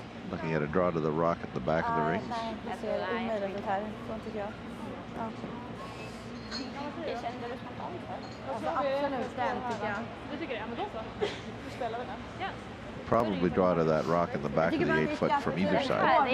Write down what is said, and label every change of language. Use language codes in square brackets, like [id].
[en] Looking at a draw to the rock at the back of the ring. [sv] Nej, det ser omöjligt ut här. Så tycker jag. Ja. Det kände du spontant för? Absolut den tycker jag. Du tycker det? Ja, men då så. Du spelar vi den. Ja. [en] Probably draw to that rock in the back of the 8-foot from either side.